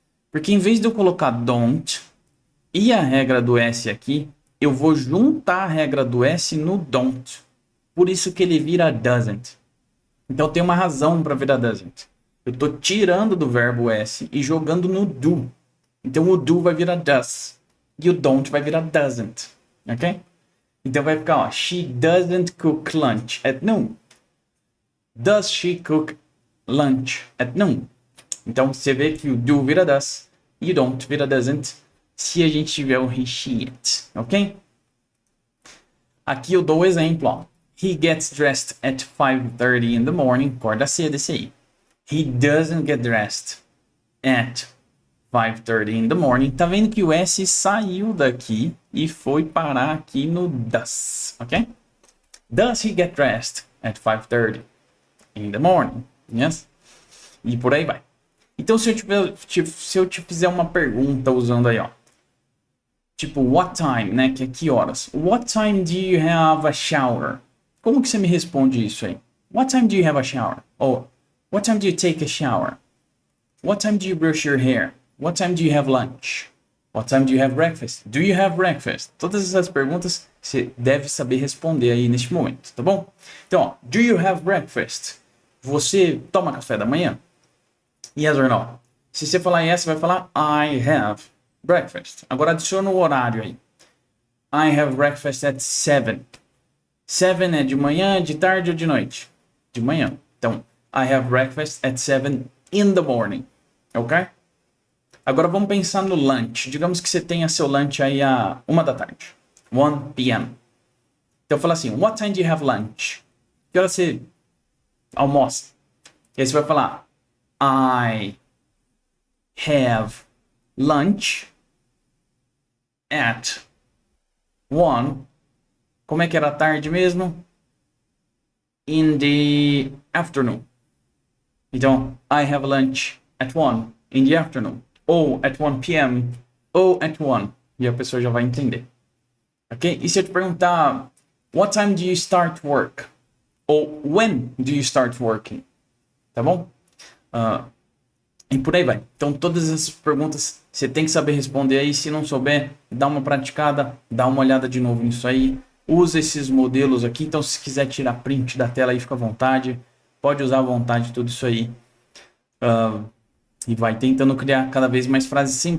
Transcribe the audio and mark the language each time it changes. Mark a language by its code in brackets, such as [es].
[pt] Porque em vez de eu colocar don't e a regra do S aqui, eu vou juntar a regra do S no don't. Por isso que ele vira doesn't. Então tem uma razão para virar doesn't. Eu tô tirando do verbo S e jogando no do. Então o do vai virar does. E o don't vai virar doesn't. Ok? Então vai ficar, ó. [en] She doesn't cook lunch at noon. Does she cook lunch at noon? [pt] Então você vê que o do vira does e o don't vira doesn't se a gente tiver o [en] he, she, it. [pt] Ok? Aqui eu dou o exemplo, ó. [en] He gets dressed at 5:30 in the morning. [pt] Acorda cedo esse aí. [en] He doesn't get dressed at 5:30 in the morning. [pt] Tá vendo que o S saiu daqui e foi parar aqui no does, ok? [en] Does he get dressed at 5:30 in the morning? Yes? [pt] E por aí vai. Então, se eu te fizer uma pergunta usando aí, ó. Tipo, [en] what time, [pt] né? Que é que horas? [en] What time do you have a shower? [pt] Como que você me responde isso aí? [en] What time do you have a shower? Or, what time do you take a shower? What time do you brush your hair? What time do you have lunch? What time do you have breakfast? Do you have breakfast? [pt] Todas essas perguntas você deve saber responder aí neste momento, tá bom? Então, ó, do you have breakfast? Você toma café da manhã? [en] Yes or no? [pt] Se você falar yes, você vai falar [en] I have breakfast. [pt] Agora adiciona o horário aí. [en] I have breakfast at 7. [pt] 7 é de manhã, de tarde ou de noite? De manhã. Então, [en] I have breakfast at 7 in the morning. [pt] Ok? Agora vamos pensar no lunch. Digamos que você tenha seu lunch aí a 1 da tarde. [en] 1 p.m. [pt] Então fala assim, [en] what time do you have lunch? [pt] Que hora você almoça? E aí você vai falar, [en] I have lunch at 1. [pt] Como é que era a tarde mesmo? [en] In the afternoon. Então, I have lunch at 1 in the afternoon. [pt] Ou [en] at 1 p.m. Ou at 1. [pt] E a pessoa já vai entender. Ok? E se eu te perguntar, [en] what time do you start work? [pt] Ou [en] when do you start working? [pt] Tá bom? E por aí vai. Então, todas essas perguntas você tem que saber responder aí. Se não souber, dá uma praticada, dá uma olhada de novo nisso aí. Usa esses modelos aqui. Então, se quiser tirar print da tela aí, fica à vontade. Pode usar à vontade tudo isso aí. E vai tentando criar cada vez mais frases.